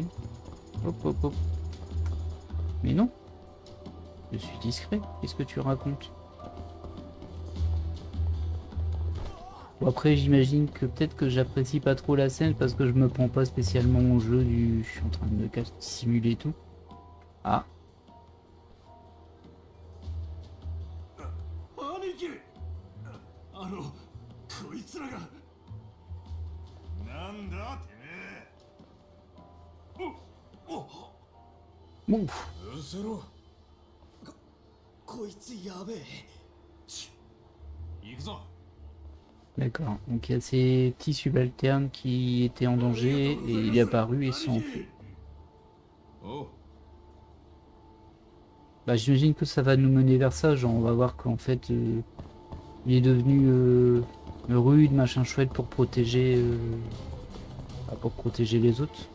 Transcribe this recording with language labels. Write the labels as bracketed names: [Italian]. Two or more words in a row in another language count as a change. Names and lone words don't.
[French] Hop, hop, hop. Mais non. Je suis discret. Qu'est-ce que tu racontes? Bon, après j'imagine que peut-être que j'apprécie pas trop la scène parce que je me prends pas spécialement au jeu du... je suis en train de me simuler tout. Ah. [Japanese] 兄貴、こいつらが。なんだてめえ。 [French] Bon. [Japanese] うせろ。こいつやべえ。行くぞ。 [French] D'accord, donc il y a ces petits subalternes qui étaient en danger et il est apparu et sont enfuis. Bah j'imagine que ça va nous mener vers ça, genre on va voir qu'en fait il est devenu rude, machin chouette pour protéger les autres.